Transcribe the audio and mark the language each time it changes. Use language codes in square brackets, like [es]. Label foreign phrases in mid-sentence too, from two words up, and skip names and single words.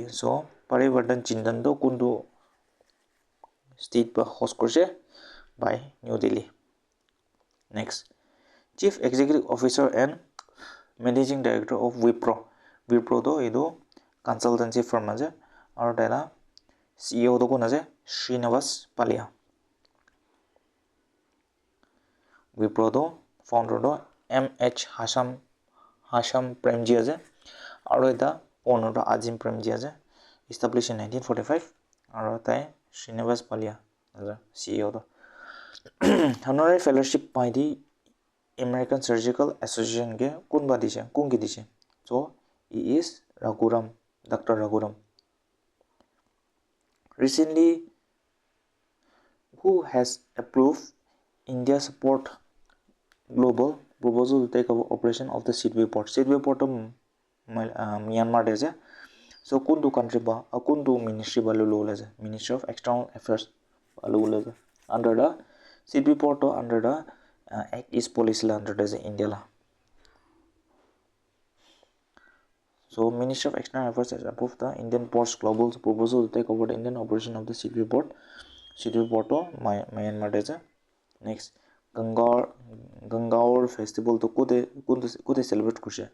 [nag] So Parivartan Chintan do kundu state ba host kurse by New Delhi. [en] Next, Chief Executive Officer and Managing Director of Wipro. [nag] Wipro do idu [en] consultancy firm [nag] aje aru taila CEO do kun aje Srinivas Palia. Wipro do founder do MH Hasham Premji aje aru eta owner do Azim Premji aje, [en] established in 1945 [nag] aru tai Srinivas Palia aje CEO do. [en] Honorary fellowship by the American Surgical Association [nag] ke kunba dise kungi dise. [en] So he is Raghuram, Dr. Raghuram. Recently, who has approved India's support global proposal to take over operation of the Sidway port? [nag] Sidway port Myanmar dese. So kundu country ba kundu ministry ba lulu lese. Ministry of External Affairs ba lulu lese. [en] Under the Sidway port under the Act East Policy la under the India la. So Ministry of External Affairs has approved the Indian Ports Global proposal to take over the Indian operation of the Sidway port. [nag] Sidway port Myanmar dese. Next, Gangaur festival to kude celebrate kurse.